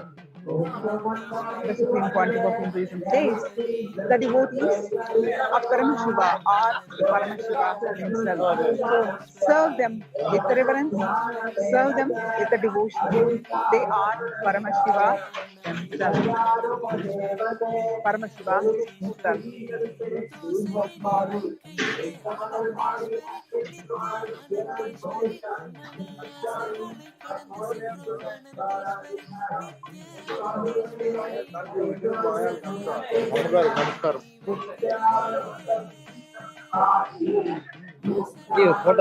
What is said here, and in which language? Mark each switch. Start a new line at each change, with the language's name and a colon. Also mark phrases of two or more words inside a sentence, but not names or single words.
English: The Supreme Pontiff of Hinduism says the devotees of Paramashiva are Paramashiva himself. So serve them with reverence, serve them with a devotion. They are Paramashiva themselves. Paramashiva himself.
Tamil: ஆகாசங்களை கடந்து செல்லும் ஆனந்தேஸ்வரி நித்ய ஆனந்தேஸ்வரி
Telugu: నమస్కారం ఫోటో